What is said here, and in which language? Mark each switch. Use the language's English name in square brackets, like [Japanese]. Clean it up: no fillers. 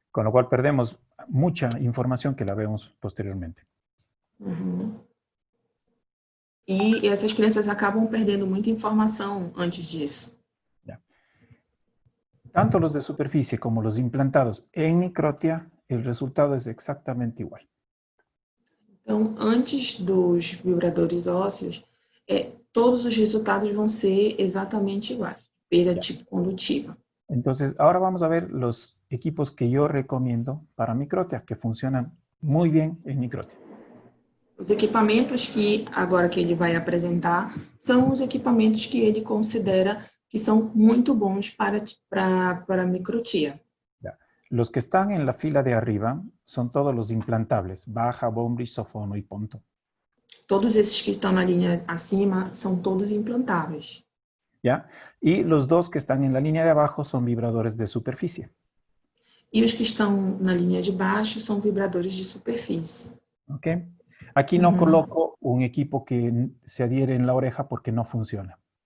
[Spanish] Con lo cual perdemos mucha información que la vemos posteriormente. Uhum. [Portuguese] E essas crianças acabam perdendo muita informação antes disso. [Spanish] Tanto los de superficie como los implantados en microtia, el resultado es exactamente igual. [Portuguese] Então, antes dos vibradores ósseos, todos os resultados vão ser exatamente iguais. Perda tipo condutiva. [Spanish] Entonces, ahora vamos a ver los equipos que yo recomiendo para microtia, que funcionan muy bien en microtia. [Portuguese] Os equipamentos que agora que ele vai apresentar são os equipamentos que ele considera que são muito bons para microtia. [Spanish] Los que están en la fila de arriba son todos los implantables, Baja, Bombridge, Sófono y Ponto. [Portuguese] Todos esses que estão na linha acima são todos implantáveis. [Spanish] ¿Ya? Y los dos que están en la línea de abajo son vibradores de superficie. [Portuguese] E os que estão na linha de baixo são vibradores de superfície. [Spanish] ¿Ok? Aquí no coloco un equipo que se adhiere en la oreja porque no funciona.